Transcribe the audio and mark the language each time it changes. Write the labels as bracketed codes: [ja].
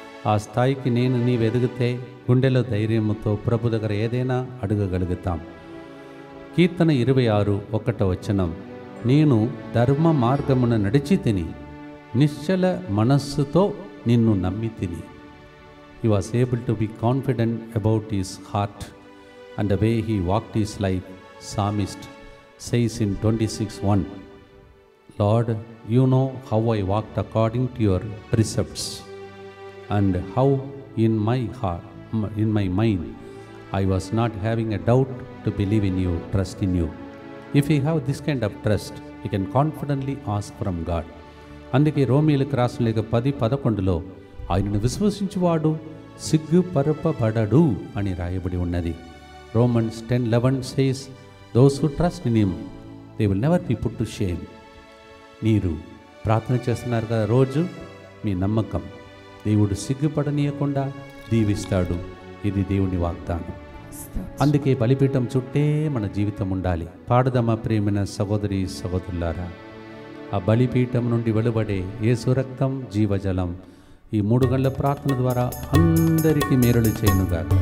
[te] ఆ స్థాయికి నేను నీవు ఎదిగితే గుండెలో ధైర్యముతో ప్రభు దగ్గర ఏదైనా అడగగలుగుతాం. కీర్తన 26:1 నేను ధర్మ మార్గమున నడిచి తిని, నిశ్చల మనస్సుతో నిన్ను నమ్మి తిని. [en] He was able to be confident about his heart and the way he walked his life. Psalmist says in 26:1, Lord, you know how I walked according to your precepts, and how in my heart, in my mind, I was not having a doubt to believe in you, trust in you. If we have this kind of trust, we can confidently ask from God. [te] అందుకే రోమీయులకు రాసిన లేఖ 10:11లో ఆయనను విశ్వసించువాడు సిగ్గుపరపబడడు అని రాయబడి ఉన్నది. [en] Romans 10:11 says, those who trust in him, they will never be put to shame. [te] మీరు ప్రార్థన చేస్తున్నారు కదా రోజు, మీ నమ్మకం దేవుడు సిగ్గుపడనీయకుండా దీవిస్తాడు. ఇది దేవుని వాగ్దానం. అందుకే బలిపీఠం చుట్టే మన జీవితం ఉండాలి. పాడదమా ప్రేమైన సహోదరి సహోదరులారా, ఆ బలిపీఠం నుండి వెలువడే యేసు రక్తం జీవజలం ఈ 3 గంటల ప్రార్థన ద్వారా అందరికీ మేలులు చేయనుగా.